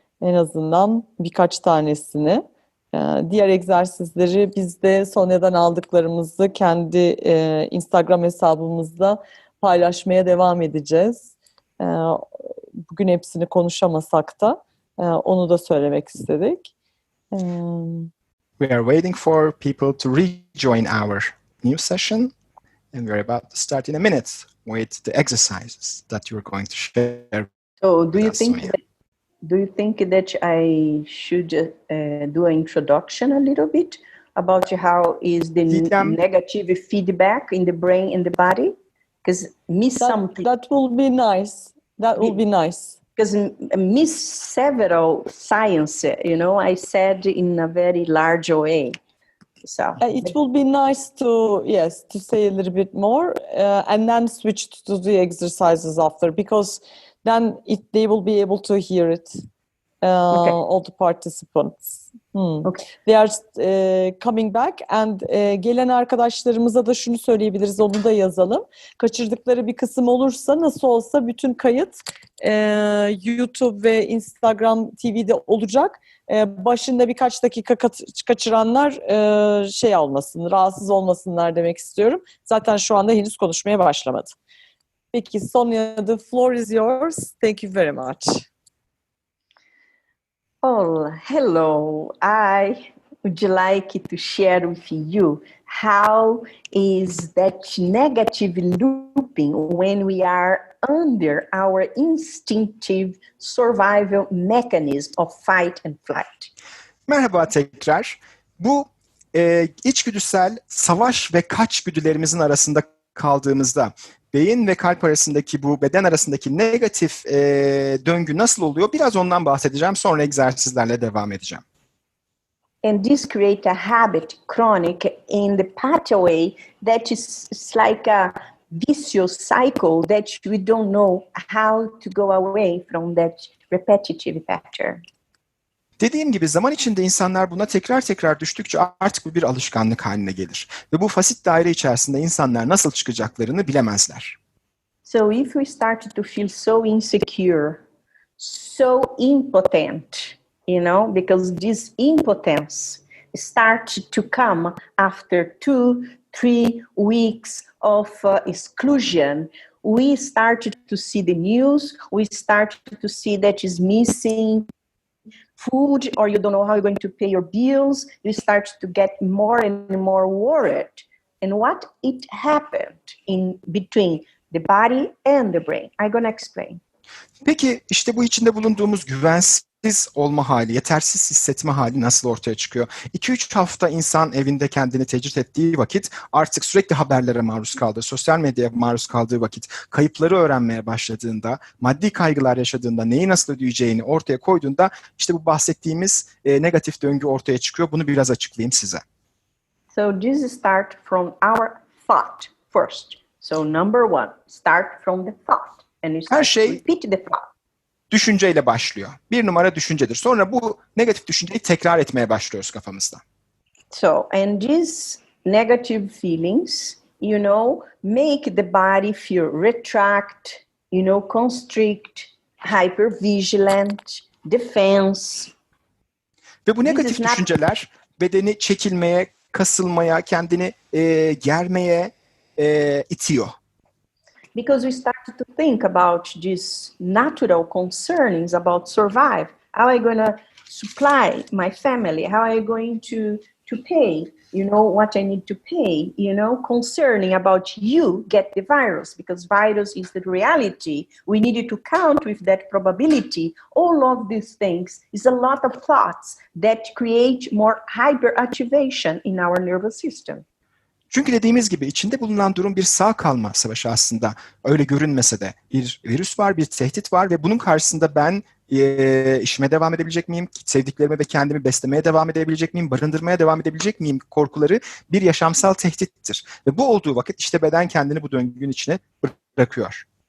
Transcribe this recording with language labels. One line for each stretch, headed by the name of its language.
Turkish: En azından birkaç tanesini. Diğer egzersizleri biz de Sonya'dan aldıklarımızı kendi Instagram hesabımızda paylaşmaya devam edeceğiz. Bugün hepsini konuşamasak da onu da söylemek istedik.
English: We are waiting for people to rejoin our new session, and we are about to start in a minute with the exercises that you're going to share. So, with us, Sonia. do you think that I should do an introduction a little bit about how is the negative feedback in the brain and the body? Because that will be nice. That will be nice. Because miss several science, I said in a very large way. So it will be nice to say a little bit more and then switch to the exercises after, because then they will be able to hear it. Okay. All the participants. Okay. They are coming back and
Turkish: gelen arkadaşlarımıza da şunu söyleyebiliriz, onu da yazalım. Kaçırdıkları bir kısım olursa nasıl olsa bütün kayıt YouTube ve Instagram TV'de olacak. Başında birkaç dakika kaçıranlar şey olmasın, rahatsız olmasınlar demek istiyorum. Zaten şu anda henüz konuşmaya başlamadı.
English: Peki Sonia, the floor is yours. Thank you very much. Oh, hello. I would like to share with you how is that negative looping when we are under our instinctive survival mechanism of fight and flight.
Turkish: Merhaba tekrar. Bu içgüdüsel savaş ve kaç güdülerimizin arasında kaldığımızda beyin ve kalp arasındaki bu beden arasındaki negatif döngü nasıl oluyor? Biraz ondan bahsedeceğim. Sonra egzersizlerle devam edeceğim.
English: And this create a habit, chronic, in the pathway that is like a vicious cycle that we don't know how to go away from that repetitive pattern.
Turkish: Dediğim gibi zaman içinde insanlar buna tekrar tekrar düştükçe artık bu bir alışkanlık haline gelir. Ve bu fasit daire içerisinde insanlar nasıl çıkacaklarını bilemezler.
English: So if we start to feel so insecure, so impotent, because this impotence starts to come after 2-3 weeks of exclusion, we start to see the news, we start to see that is missing food, or you don't know how you're going to pay your bills, you start to get more and more worried. And what it happened in between the body and the brain. I'm going to explain.
Turkish: Peki işte bu içinde bulunduğumuz güvensiz olma hali, yetersiz hissetme hali nasıl ortaya çıkıyor? 2-3 hafta insan evinde kendini tecrit ettiği vakit, artık sürekli haberlere maruz kaldığı, sosyal medyaya maruz kaldığı vakit, kayıpları öğrenmeye başladığında, maddi kaygılar yaşadığında, neyi nasıl ödeyeceğini ortaya koyduğunda işte bu bahsettiğimiz negatif döngü ortaya çıkıyor. Bunu biraz açıklayayım size.
English: So this start from our thought first. So number one, start from the thought. And you start to repeat the thought.
Turkish: Düşünceyle başlıyor. Bir numara düşüncedir. Sonra bu negatif düşünceyi tekrar etmeye başlıyoruz kafamızda.
English: So, and these negative feelings, make the body feel retract, constrict, hypervigilant, defense.
Turkish: Ve bu negatif düşünceler bedeni çekilmeye, kasılmaya, kendini germeye itiyor.
English: Because we started to think about these natural concernings about survive. How are you going to supply my family? How are you going to pay? You know, what I need to pay, you know, concerning about you get the virus, because virus is the reality. We needed to count with that probability. All of these things is a lot of thoughts that create more hyperactivation in our nervous system.
Turkish: Çünkü dediğimiz gibi içinde bulunan durum bir sağ kalma savaşı aslında. Öyle görünmese de bir virüs var, bir tehdit var ve bunun karşısında ben işime devam edebilecek miyim? Sevdiklerimi ve kendimi beslemeye devam edebilecek miyim? Barındırmaya devam edebilecek miyim? Korkuları bir yaşamsal tehdittir. Ve bu olduğu vakit işte beden kendini bu döngünün içine bırakıyor.